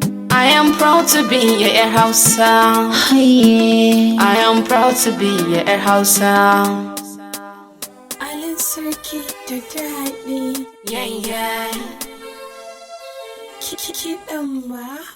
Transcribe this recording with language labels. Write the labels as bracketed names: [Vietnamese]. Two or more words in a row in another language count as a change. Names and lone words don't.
[English] I am proud to be a Hausa. Haye. I am proud to be a Hausa. [Hausa] Alin sarki da daɗi. [English] Yeah, yeah. [Hausa] Ki-, ki-, kiɗan ma.